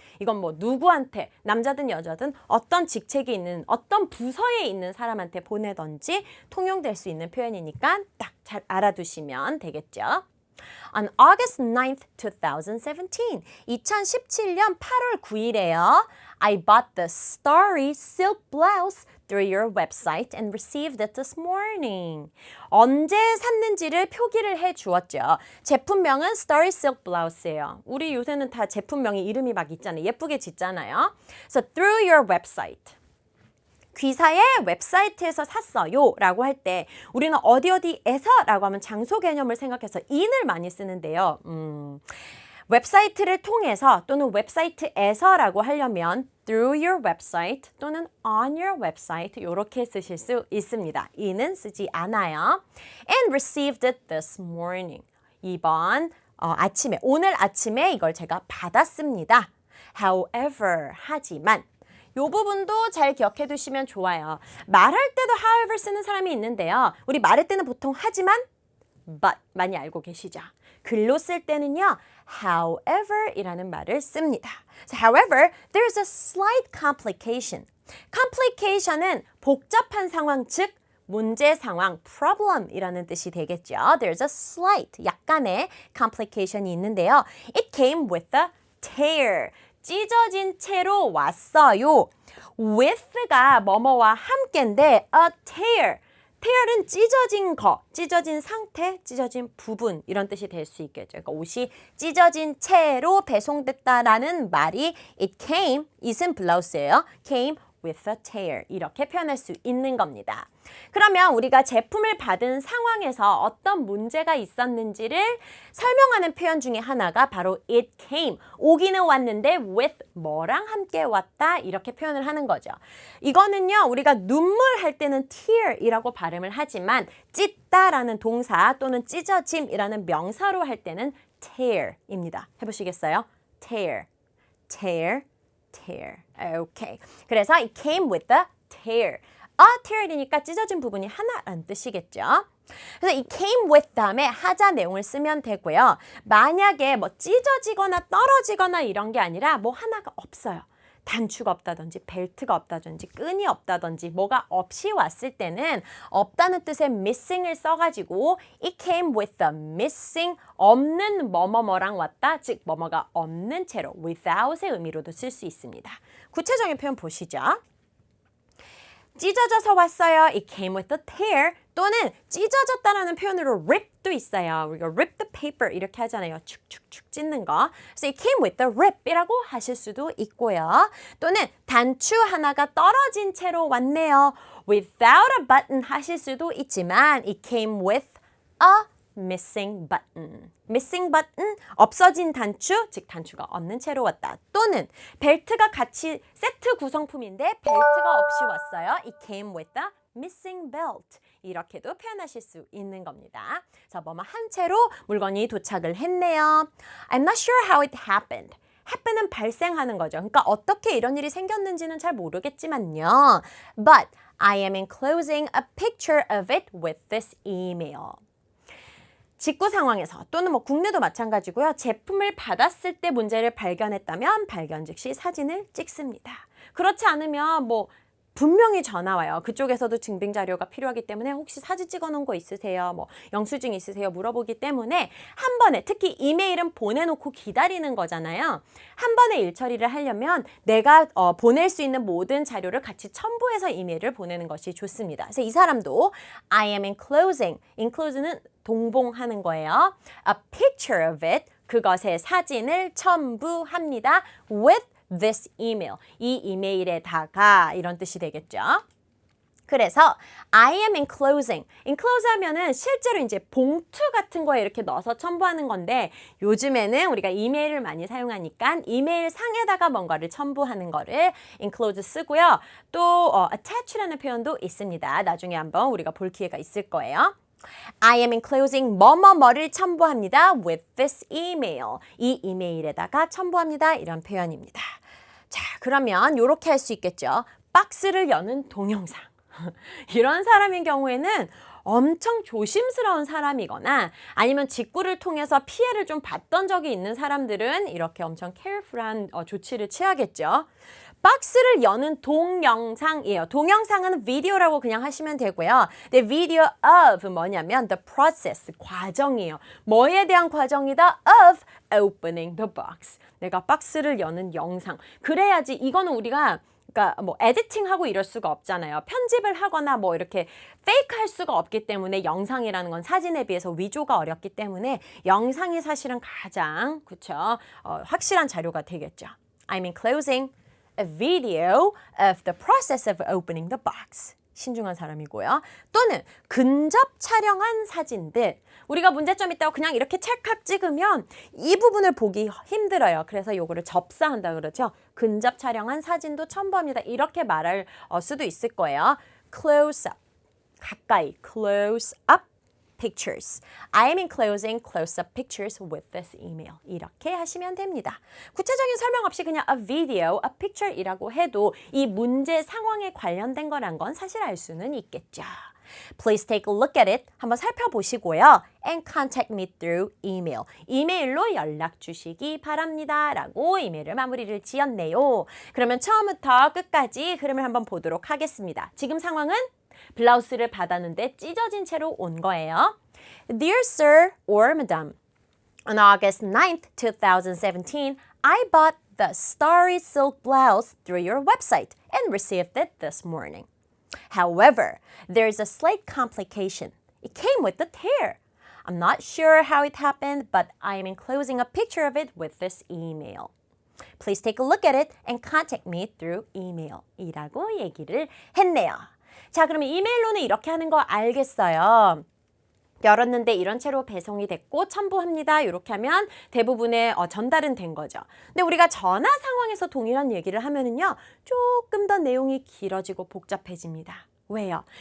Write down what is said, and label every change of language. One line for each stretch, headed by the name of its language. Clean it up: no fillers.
Korean: 이건 뭐 누구한테 남자든 여자든 어떤 직책이 있는 어떤 부서에 있는 사람한테 보내든지 통용될 수 있는 표현이니까 딱 잘 알아두시면 되겠죠.
English: On August 9th, 2017,
Korean: 2017년 8월 9일에요.
English: I bought the starry silk blouse through your website and received it this morning.
Korean: 언제 샀는지를 표기를 해 주었죠. 제품명은 starry silk blouse예요. 우리 요새는 다 제품명이 이름이 막 있잖아요. 예쁘게 짓잖아요.
English: So through your website.
Korean: 귀사의 웹사이트에서 샀어요 라고 할 때 우리는 어디에서 라고 하면 장소 개념을 생각해서 in을 많이 쓰는데요. 웹사이트를 통해서 또는 웹사이트에서 라고 하려면
English: through your website
Korean: 또는
English: on your website
Korean: 이렇게 쓰실 수 있습니다. in은 쓰지 않아요.
English: And received it this morning.
Korean: 이번 아침에 오늘 아침에 이걸 제가 받았습니다. However, 하지만 이 부분도 잘 기억해 두시면 좋아요. 말할 때도 however 쓰는 사람이 있는데요. 우리 말할 때는 보통 하지만 but 많이 알고 계시죠? 글로 쓸 때는요. however 이라는 말을 씁니다.
English: So, however, there's a slight complication.
Korean: complication은 복잡한 상황, 즉 문제 상황, problem 이라는 뜻이 되겠죠.
English: There's a slight,
Korean: 약간의
English: complication이 있는데요. It came with a tear.
Korean: 찢어진 채로 왔어요. with가 뭐뭐와 함께인데 a tear. tear은 찢어진 거, 찢어진 상태, 찢어진 부분 이런 뜻이 될 수 있겠죠. 그러니까 옷이 찢어진 채로 배송됐다라는 말이
English: it came,
Korean: it은 블라우스예요.
English: came with a tear
Korean: 이렇게 표현할 수 있는 겁니다. 그러면 우리가 제품을 받은 상황에서 어떤 문제가 있었는지를 설명하는 표현 중에 하나가 바로
English: it came,
Korean: 오기는 왔는데 with 뭐랑 함께 왔다 이렇게 표현을 하는 거죠. 이거는요 우리가 눈물 할 때는 tear이라고 발음을 하지만 찢다라는 동사 또는 찢어짐이라는 명사로 할 때는 tear입니다. 해보시겠어요? tear, tear, tear. 오케이. 그래서
English: it came with a tear.
Korean: a tear이니까 찢어진 부분이 하나란 뜻이겠죠. 그래서 이 came with 다음에 하자 내용을 쓰면 되고요. 만약에 뭐 찢어지거나 떨어지거나 이런 게 아니라 뭐 하나가 없어요. 단추가 없다든지 벨트가 없다든지 끈이 없다든지 뭐가 없이 왔을 때는 없다는 뜻의 missing을 써가지고
English: it came with a missing
Korean: 없는 뭐뭐뭐랑 왔다. 즉 뭐뭐가 없는 채로 without의 의미로도 쓸 수 있습니다. 구체적인 표현 보시죠. 찢어져서 왔어요.
English: It came with a tear.
Korean: 또는 찢어졌다라는 표현으로 rip도 있어요. 우리가
English: rip the paper
Korean: 이렇게 하잖아요. 축축축 찢는 거. 그래서
English: it came with a rip
Korean: 이라고 하실 수도 있고요. 또는 단추 하나가 떨어진 채로 왔네요.
English: Without a button
Korean: 하실 수도 있지만
English: it came with a missing button.
Korean: missing button, 없어진 단추, 즉 단추가 없는 채로 왔다. 또는 벨트가 같이 세트 구성품인데 벨트가 없이 왔어요.
English: It came with a missing belt.
Korean: 이렇게도 표현하실 수 있는 겁니다. 자, 뭐뭐 한 채로 물건이 도착을 했네요.
English: I'm not sure how it happened.
Korean: happen은 발생하는 거죠. 그러니까 어떻게 이런 일이 생겼는지는 잘 모르겠지만요.
English: But I am enclosing a picture of it with this email.
Korean: 직구 상황에서 또는 뭐 국내도 마찬가지고요. 제품을 받았을 때 문제를 발견했다면 발견 즉시 사진을 찍습니다. 그렇지 않으면 뭐 분명히 전화 와요. 그쪽에서도 증빙 자료가 필요하기 때문에 혹시 사진 찍어 놓은 거 있으세요? 뭐 영수증 있으세요? 물어보기 때문에 한 번에 특히 이메일은 보내놓고 기다리는 거잖아요. 한 번에 일 처리를 하려면 내가 보낼 수 있는 모든 자료를 같이 첨부해서 이메일을 보내는 것이 좋습니다. 그래서 이 사람도
English: I am enclosing.
Korean: enclose는 동봉하는 거예요.
English: A picture of it.
Korean: 그것의 사진을 첨부합니다.
English: With this email.
Korean: 이 이메일에다가 이런 뜻이 되겠죠. 그래서
English: I am enclosing.
Korean: enclose 하면은 실제로 이제 봉투 같은 거에 이렇게 넣어서 첨부하는 건데 요즘에는 우리가 이메일을 많이 사용하니까 이메일 상에다가 뭔가를 첨부하는 거를 enclose 쓰고요. 또 attach라는 표현도 있습니다. 나중에 한번 우리가 볼 기회가 있을 거예요.
English: I am enclosing
Korean: 뭐뭐뭐를 첨부합니다.
English: with this email.
Korean: 이 이메일에다가 첨부합니다. 이런 표현입니다. 자, 그러면 이렇게 할 수 있겠죠. 박스를 여는 동영상. 이런 사람인 경우에는 엄청 조심스러운 사람이거나 아니면 직구를 통해서 피해를 좀 봤던 적이 있는 사람들은 이렇게 엄청 careful한 조치를 취하겠죠. 박스를 여는 동영상이에요. 동영상은 비디오라고 그냥 하시면 되고요.
English: The video of
Korean: 뭐냐면
English: the process,
Korean: 과정이에요. 뭐에 대한 과정이다?
English: Of opening the box.
Korean: 내가 박스를 여는 영상. 그래야지 이거는 우리가 그러니까 뭐 에디팅하고 이럴 수가 없잖아요. 편집을 하거나 뭐 이렇게 페이크 할 수가 없기 때문에 영상이라는 건 사진에 비해서 위조가 어렵기 때문에 영상이 사실은 가장 그쵸? 확실한 자료가 되겠죠.
English: I'm enclosing a video of the process of opening the box.
Korean: 신중한 사람이고요. 또는 근접 촬영한 사진들. 우리가 문제점 있다고 그냥 이렇게 찰칵 찍으면 이 부분을 보기 힘들어요. 그래서 요거를 접사한다 그러죠. 근접 촬영한 사진도 첨부합니다. 이렇게 말할 수도 있을 거예요.
English: close up.
Korean: 가까이.
English: close up pictures. I am enclosing close-up pictures with this email.
Korean: 이렇게 하시면 됩니다. 구체적인 설명 없이 그냥
English: a video, a picture
Korean: 이라고 해도 이 문제 상황에 관련된 거란 건 사실 알 수는 있겠죠.
English: Please take a look at it.
Korean: 한번 살펴보시고요.
English: And contact me through email.
Korean: 이메일로 연락 주시기 바랍니다. 라고 이메일을 마무리를 지었네요. 그러면 처음부터 끝까지 흐름을 한번 보도록 하겠습니다. 지금 상황은 블라우스를 받았는데 찢어진 채로 온 거예요.
English: Dear Sir or Madam, on August 9th, 2017, I bought the starry silk blouse through your website and received it this morning. However, there is a slight complication. It came with a tear. I'm not sure how it happened, but I am enclosing a picture of it with this email. Please take a look at it and contact me through email.
Korean: 이라고 얘기를 했네요. 자, 그러면 이메일로는 이렇게 하는 거 알겠어요. 열었는데 이런 채로 배송이 됐고 첨부합니다. 이렇게 하면 대부분의 전달은 된 거죠. 근데 우리가 전화 상황에서 동일한 얘기를 하면은요. 조금 더 내용이 길어지고 복잡해집니다. 왜요?